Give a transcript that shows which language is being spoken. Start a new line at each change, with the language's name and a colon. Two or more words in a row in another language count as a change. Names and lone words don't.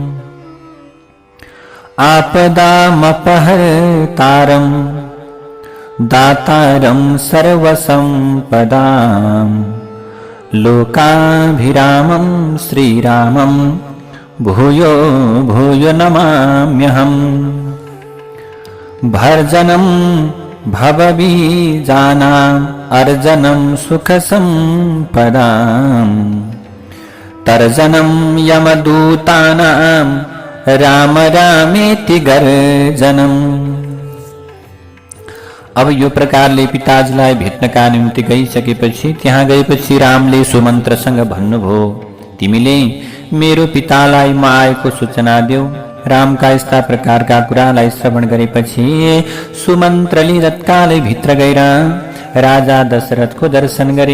Sanskrit: आपदामपहर्तारं दातारं सर्वसम्पदां लोकाभिरामं श्रीरामं भूयो भूयो नमाम्यहम् भर्जनं भवबीजानाम् अर्जनं सुखसम्पदां तर्जनं यमदूतानां राम रामेति गर्जनम्।
Nepali: अब यो प्रकारले पिताजीलाई भेट्नका निम्ति गइसकेपछि त्यहाँ गएपछि रामले सुमन्त्रसँग भन्नुभयो, तिमीले मेरो पितालाई म आएको सूचना देऊ। रामका यस्ता प्रकारका कुरालाई श्रवण गरेपछि सुमन्त्रले तत्कालै भित्र गएर राजा दशरथको दर्शन गरे।